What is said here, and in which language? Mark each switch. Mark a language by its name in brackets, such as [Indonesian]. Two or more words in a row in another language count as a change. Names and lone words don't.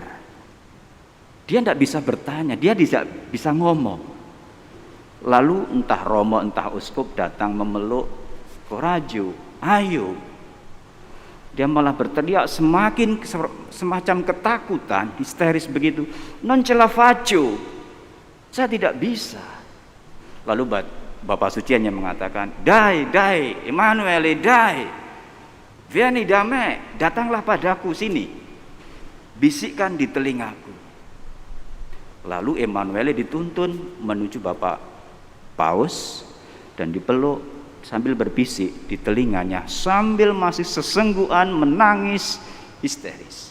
[Indonesian] Dia tidak bisa bertanya, dia tidak bisa ngomong. Lalu entah romo entah uskup datang memeluk, "Coraggio, ayo." Dia malah berteriak semakin semacam ketakutan, histeris begitu. [Italian] "Non ce la faccio." [Indonesian] Saya tidak bisa. Lalu Bapak Suci hanya mengatakan, [Italian] Dai, Emanuele, dai. Vieni da me, [Indonesian] datanglah padaku sini. Bisikkan di telingaku." Lalu Emanuele dituntun menuju Bapak Paus dan dipeluk sambil berbisik di telinganya, sambil masih sesenggukan menangis histeris.